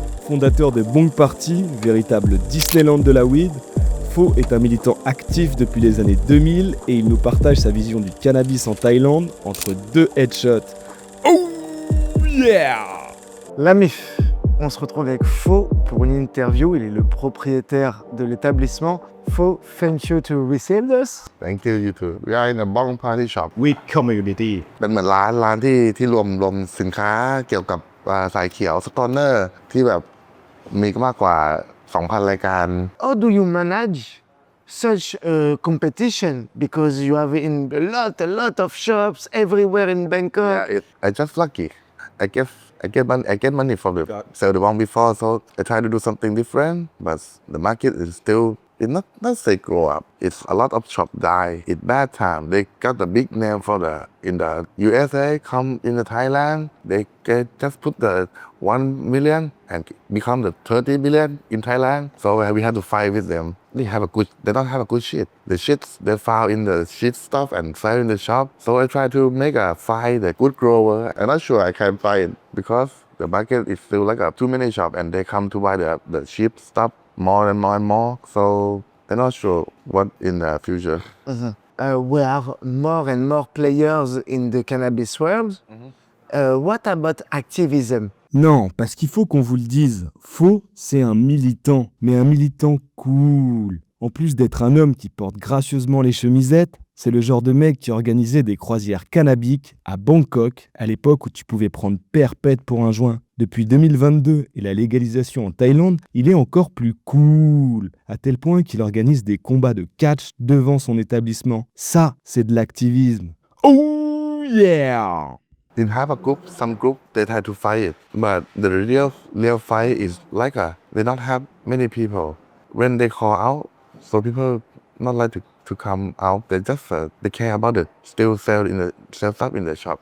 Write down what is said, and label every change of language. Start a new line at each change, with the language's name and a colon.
French: Fondateur de Bong Party, véritable Disneyland de la weed, Faux est un militant actif depuis les années 2000 et il nous partage sa vision du cannabis en Thaïlande entre deux headshots.
English: Oh yeah!
French: La MIF, on se retrouve avec Faux pour une interview. Il est le propriétaire de l'établissement.
English: Faux, thank you to receive us. Thank you, you too. We are in a Bong Party shop. Weed community.
Thai: เป็นเหมือนร้านที่รวมสินค้าเกี่ยวกับสายเขียวสโตนเนอร์ที่แบบมีมากกว่า 2,000 รายการ
English: How do you manage such a competition? Because you have a lot of shops everywhere in Bangkok. I just lucky. I get money from the sell the Bong before, so I try to do something different. But the market is still it not say grow up. It's a lot of shop die. It's bad time. They got the big name for in the USA come in the Thailand. They just put the 1 million and become the 30 million in Thailand. So we have to fight with them. They don't have a good shit. The shits they found in the shit stuff and sell in the shop. So I try to make a fight the good grower. I'm not sure I can fight it because the market is still like too many shop and they come to buy the cheap stuff more and more. So I'm not sure what in the future. We are more and more players in the cannabis world. What about activism?
French: Non, parce qu'il faut qu'on vous le dise, Faux, c'est un militant, mais un militant cool. En plus d'être un homme qui porte gracieusement les chemisettes, c'est le genre de mec qui organisait des croisières cannabiques à Bangkok, à l'époque où tu pouvais prendre perpète pour un joint. Depuis 2022 et la légalisation en Thaïlande, il est encore plus cool, à tel point qu'il organise des combats de catch devant son établissement. Ça, c'est de l'activisme.
English: Oh yeah! They have some group they try to fight it, but the real fight is like they don't have many people. When they call out, so people not like to come out. They just they care about it. Still sell stuff in the shop.